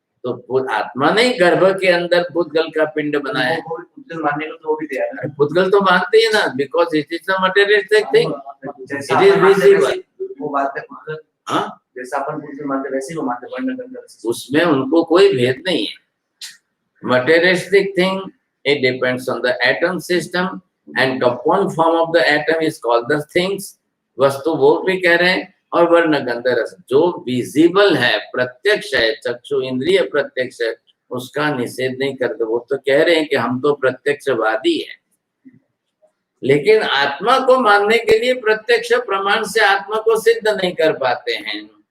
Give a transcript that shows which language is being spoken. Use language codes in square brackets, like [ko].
[hi] तो आत्मा नहीं गर्भ के अंदर पुद्गल का पिंड बनाया है। पुद्गल मानने को तो वो भी तैयार है। पुद्गल तो मानते हैं ना, [en] because it is a materialistic thing, [hi] जैसा [en] it is [hi] अपन मानते [en] Visible. [hi] वो बात है पुद्गल, हाँ, जैसा अपन पुद्गल मानते वैसे ही वो मानते, वर्ण गंध रस। उसमें उनको कोई भेद नहीं है। [en] Materialistic thing, it depends on the atom system, and compound form of the atom is called the things. [hi] वस्तु वो भी कह रहे हैं, और वर्ण गंध रस जो विजिबल है, प्रत्यक्ष है, चक्षु इंद्रिय प्रत्यक्ष है, उसका निषेध नहीं करते। वो तो कह रहे हैं कि हम तो प्रत्यक्षवादी हैं, लेकिन आत्मा को मानने के लिए प्रत्यक्ष प्रमाण से आत्मा को सिद्ध नहीं कर पाते हैं।